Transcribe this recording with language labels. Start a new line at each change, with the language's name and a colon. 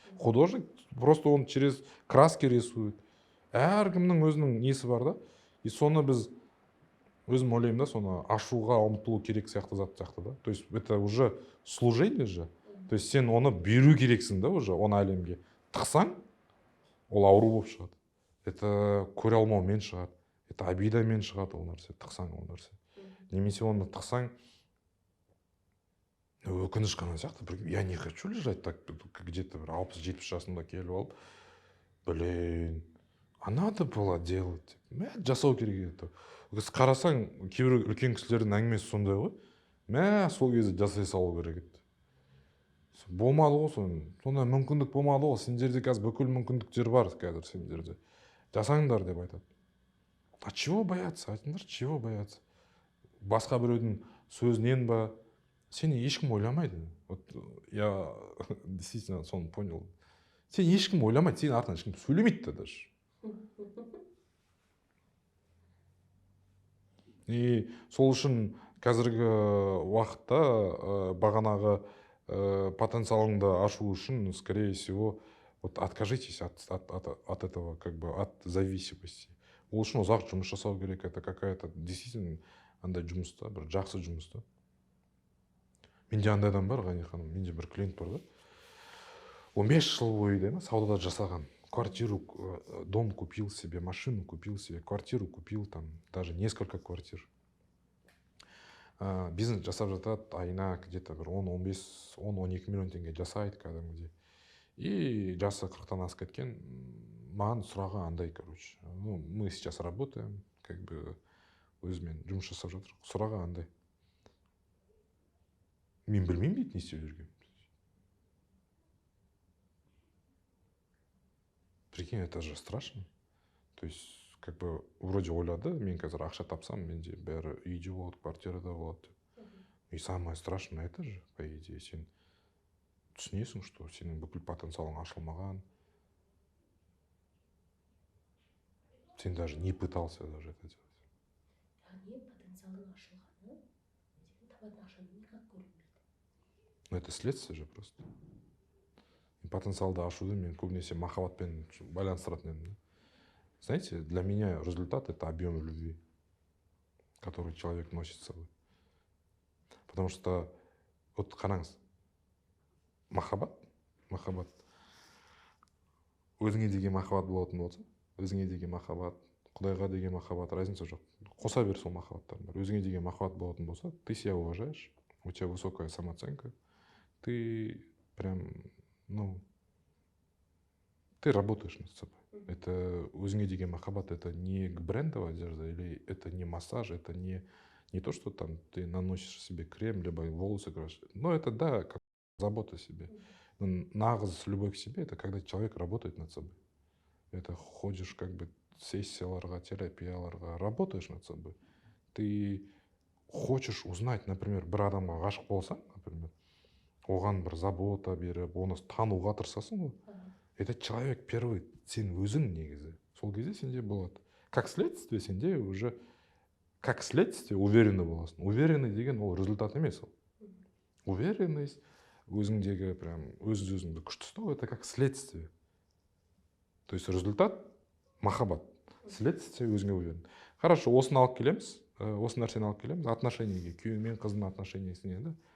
Russian: Художник просто он через краски рисует.
Kazakh: Әркімнің өзінің несі бар да, и соны біз өзім ойлаймын да, соны ашуға ұмтылу керек сияқты зат сияқты да.
Russian: То есть это уже служение же. То есть
Kazakh: сен оны беру керексің да уже, оны әлемге. Тықсаң, ол ауру болып шығады. Это көре алмаумен шығады. Это обидамен шығады ол нәрсе, тықсаң ол нәрсе. Немесе оны тықсаң, өкініш қана сияқты.
Russian: Я не хочу лежать так где-то 60-70
Kazakh: жасымда келіп алып,
Russian: блин, а надо было делать.
Kazakh: Жасау керек еді. Қарасаң, кейбір үлкен кісілердің әңгімесі сондай ғой. Сол кезде жасай салу керек еді. Болмады ғой сонда мүмкіндік болмады ғой. Сендерде қазір бүкіл мүмкіндіктер бар қазір сендерде. Жасаңдар деп айтады.
Russian: А чего бояться?
Kazakh: Айтыңдар,
Russian: чего бояться?
Kazakh: Басқа біреудің сөзінен ба? Сені ешкім ойламайды.
Russian: Вот я действительно соны понял.
Kazakh: Сені ешкім ойламайды, сені артынан ешкім сөйлемейді де даже.
Russian: И
Kazakh: сол үшін қазіргі уақытта бағанағы потенциалыңды ашу үшін,
Russian: скорее всего, вот откажитесь от этого, как бы от зависимости.
Kazakh: Ол үшін ұзақ жұмыс жасау керек,
Russian: это какая-то действительно
Kazakh: андай жұмыста, бір жақсы жұмыста. Менде андай адам бар, Ғани ханым, менде бір клиент бар да. 15 жыл бойы саудада жасаған.
Russian: Квартиру, дом купил себе, машину купил себе, квартиру купил, там даже несколько квартир.
Kazakh: бизнес жасап жатады, айына где то бір 10-15 миллион теңге жасайды кәдімгідей. И жасы 40-тан асып кеткен, маған сұрағы андай, короче.
Russian: Ну, мы сейчас работаем, как бы
Kazakh: өзімен жұмыс жасап жатыр. Сұрағы андай. Мен білмеймін дейді не істеп жүргенін.
Russian: Прикинь, это же страшно. То есть, как бы, вроде
Kazakh: ойлады, мен қазір ақша тапсам, менде бәрі үйде болады, квартирада болады.
Russian: И самое страшное это же, по идее,
Kazakh: сен түсінесің,
Russian: что
Kazakh: сенің бүкіл потенциалың ашылмаған.
Russian: Сен даже не пытался даже это делать.
Kazakh: Яғни потенциалдың ашылғаны сен табатын ақшаны никак көрінбейді.
Russian: Ну, это следствие же просто.
Kazakh: Потенциалды ашуды мен көбінесе махаббатпен байланыстыратын едім.
Russian: Знаете, для меня результат — это объем любви, который человек носит с собой. Потому что, вот
Kazakh: қараңыз, махаббат, өзіңе деген махаббат болатын болса, өзіңе деген махаббат, Құдайға деген махаббат, разница жоқ. Қоса бер сол махаббаттардың бәрі. Өзіңе деген махаббат болатын болса,
Russian: ты себя уважаешь, у тебя высокая самооценка, ты прям, ну, ты работаешь над собой. Это
Kazakh: өзіңе деген махаббат,
Russian: это не брендовая одежда, или это не массаж, это не то, что там ты наносишь себе крем, либо волосы красишь. Но это, да, как забота о себе. Но нағыз любовь к себе — это когда человек работает над собой. Это ходишь как бы сессияларға, терапияларға, работаешь над собой. Ты хочешь узнать, например,
Kazakh: бір адамға ғашық болсаң, например, оған бір забота беріп, оны тануға тырысасың ғой.
Russian: Этот человек первый
Kazakh: сен өзің негізі. Сол кезде сенде болады.
Russian: Как следствие,
Kazakh: сенде уже как следствие уверенный боласың. Уверенный деген ол результат емес ол. Уверенность, өзіңдегі прям өзіңді күшті ұстау —
Russian: это как следствие. То есть результат — махаббат. Следствие — өзіңе уверен.
Kazakh: Хорошо, осыны алып келеміз, осы нәрсені алып келеміз, отношениеге, күйеу мен қыздың отношениесіне, да.